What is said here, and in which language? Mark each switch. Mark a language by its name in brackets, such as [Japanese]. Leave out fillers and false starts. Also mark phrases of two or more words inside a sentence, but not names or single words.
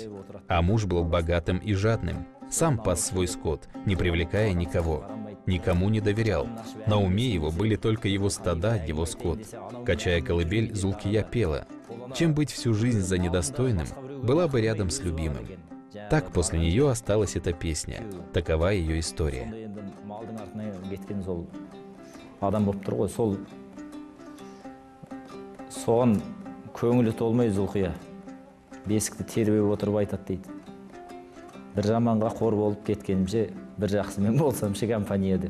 [Russian] А муж был богатым и жадным, сам пас свой скот, не привлекая никого. Никому не доверял. На уме его были только его стада, его скот. Качая колыбель, Зулкия пела. Чем быть всю жизнь за недостойным, была бы рядом с любимым. Так после нее осталась эта песня. Такова ее история. [Kazakh] Соған көңілі толмай Зулқия бесікті тербеп отырып айтады дейді. Бір жаманға қор болып кеткенімше, бір жақсымен болсамшы компания деп.